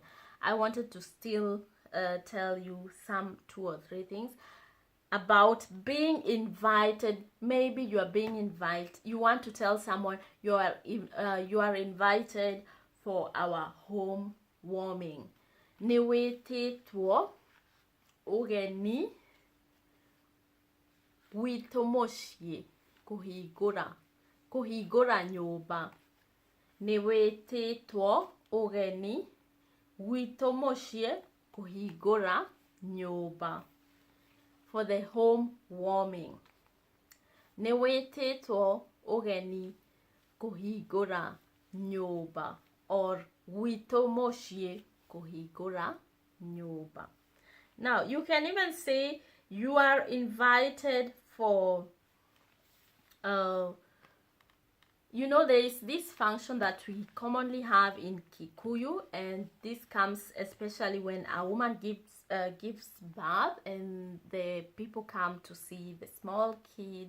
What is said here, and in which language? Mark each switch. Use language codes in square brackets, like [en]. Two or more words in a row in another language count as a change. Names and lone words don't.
[en] I wanted to still tell you some 2 or 3 things about being invited. Maybe you are being invited. You want to tell someone you are invited for our home warming. [ki] Nĩ wĩtĩtwo ũgeni witũ mũciĩ kũhingũra nyũmba. Nĩ wĩtĩtwo ũgeni witũ mũciĩ kũhingũra nyũmba. [en] For the home warming. [ki] Nĩ wĩtĩtwo ũgeni kũhingũra nyũmba, or witũ mũciĩ kũhingũra nyũmba. [en] Now, you can even say you are invited for you know, there is this function that we commonly have in Kikuyu, and this comes especially when a woman gives birth and the people come to see the small kid.